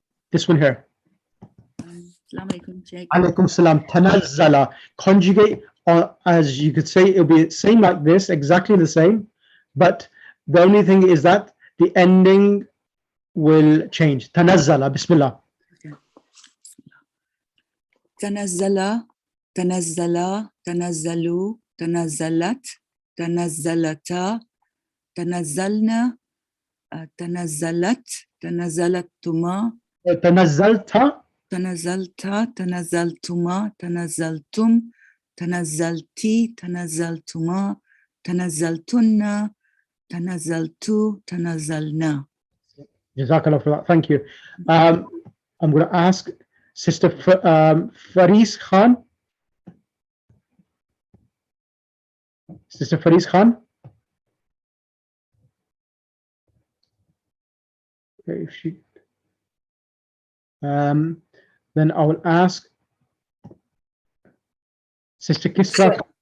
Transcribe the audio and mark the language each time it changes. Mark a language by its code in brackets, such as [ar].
[en] This one here. Alaikum salam. Tanazzala. Conjugate as you could say, it'll be same like this, exactly the same, but the only thing is that the ending will change. [ar] تنزل. Bismillah. تنزل تنزل تنزلوا تنزلت تنزلتا تنزلنا تنزلت تنزلتما تنزلت تنزلت تنزلتما تنزلتم تنزلتي تنزلتما تنزلتن تنزلتو تنزلنا. [en] Jazakallah for that. Thank you. I'm going to ask Sister Faris Khan. Sister Faris Khan. Okay, if she. Then I will ask Sister Kisra.